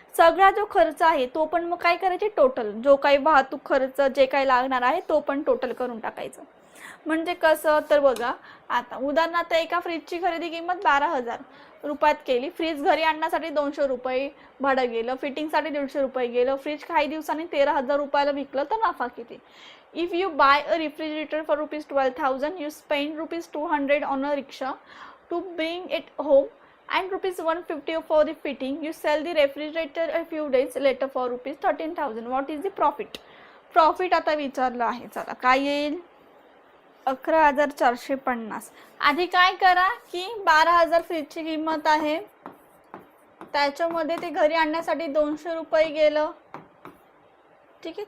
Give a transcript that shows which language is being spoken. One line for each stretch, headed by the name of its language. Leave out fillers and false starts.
Marathi: सगळा जो खर्च आहे तो पण मग काय करायचे टोटल, जो काही वाहतूक खर्च जे काही लागणार आहे तो पण टोटल करून टाकायचं. म्हणजे कसं तर बघा, आता उदाहरणार्थ एका फ्रीजची खरेदी किंमत 12,000 रुपयात केली. फ्रीज घरी आणण्यासाठी 200 रुपये भाडं गेलं, फिटिंगसाठी 150 रुपये गेलं. फ्रीज काही दिवसांनी 13,000 रुपयाला विकलं तर नफा किती?
English: If you buy a refrigerator for ₹12,000, you spend ₹200 on a rickshaw to bring it home and ₹150 for the fitting. You sell the refrigerator a few days later for ₹13,000. What is the profit?
Marathi: Profit आता विचारलं आहे. चला काय येईल? 11,450. आधी काय करा की 12,000 फ्रीजची किंमत आहे, त्याच्यामध्ये ते घरी आणण्यासाठी 200 रुपये गेलं, ठीक आहे.